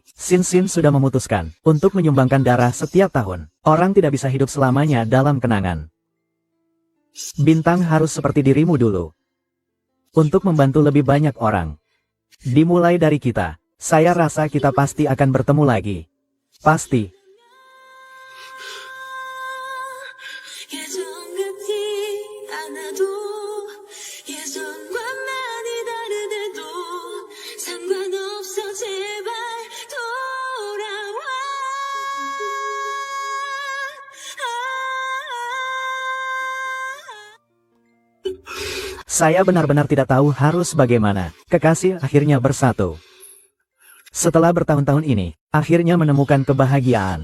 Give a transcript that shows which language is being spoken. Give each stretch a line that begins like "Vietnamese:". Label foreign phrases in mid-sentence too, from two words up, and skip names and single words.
Indonesian: Sinsin sudah memutuskan untuk menyumbangkan darah setiap tahun. Orang tidak bisa hidup selamanya dalam kenangan. Bintang harus seperti dirimu dulu. Untuk membantu lebih banyak orang. Dimulai dari kita. Saya rasa kita pasti akan bertemu lagi. Pasti.
Korean: 예전 같지 않아도 예전과 많이 다르대도 상관없어 제발 돌아와
Indonesian: Saya benar-benar tidak tahu harus bagaimana. Kekasih akhirnya bersatu. Setelah bertahun-tahun ini, akhirnya menemukan kebahagiaan.